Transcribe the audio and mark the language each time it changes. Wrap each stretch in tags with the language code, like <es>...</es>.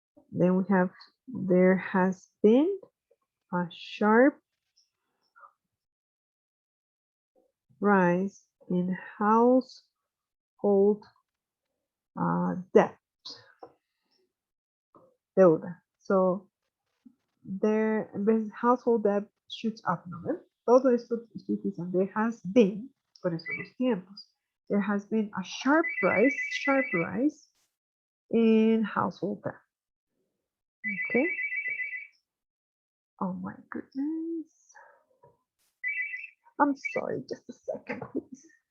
<en>Then we have, there has been a sharp rise in household debt. Deuda. So their household debt shoots up, ¿no?</en> <es>Todo esto estoy utilizando. There has been, por eso los tiempos.</es> <en>There has been a sharp rise in household debt. Okay. Oh my goodness. I'm sorry, just a second, please.</en>